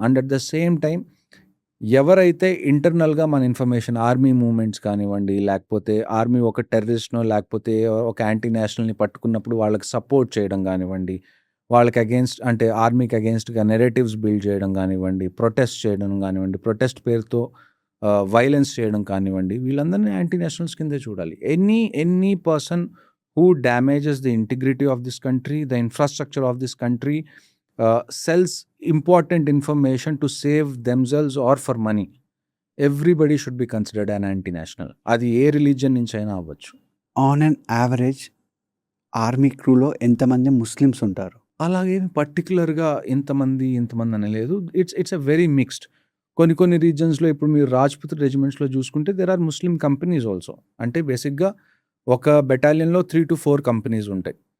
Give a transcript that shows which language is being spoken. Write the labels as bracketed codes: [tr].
[te] And at the same time ఎవరైతే ఇంటర్నల్గా మన ఇన్ఫర్మేషన్ ఆర్మీ మూవ్మెంట్స్ కానివ్వండి, లేకపోతే ఆర్మీ ఒక టెర్రరిస్ట్నో లేకపోతే ఒక యాంటీ నేషనల్ని పట్టుకున్నప్పుడు వాళ్ళకి సపోర్ట్ చేయడం కానివ్వండి, వాళ్ళకి అగేన్స్ట్ అంటే ఆర్మీకి అగేన్స్ట్గా నెరేటివ్స్ బిల్డ్ చేయడం కానివ్వండి, ప్రొటెస్ట్ చేయడం కానివ్వండి, ప్రొటెస్ట్ పేరుతో వైలెన్స్ చేయడం కానివ్వండి, వీళ్ళందరినీ యాంటీ నేషనల్స్ కిందే చూడాలి. [en] Any person who damages the integrity of this country, the infrastructure of this country, sells important information to save themselves or for money, everybody should be considered an anti-national. [te] అది ఏ religion నుంచి అయినా అవ్వచ్చు. On and average army క్రూలో ఎంతమంది Muslims ఉంటారు? అలాగే పర్టికులర్గా ఇంతమంది అని లేదు. [en] It's a very mixed. [te] కొన్ని రీజన్స్లో ఇప్పుడు మీరు రాజ్పుత్ రెజిమెంట్స్లో చూసుకుంటే [en] There are Muslim companies also. [te] అంటే బేసిక్గా ఒక బెటాలియన్లో 3 to 4 కంపెనీస్ ఉంటాయి.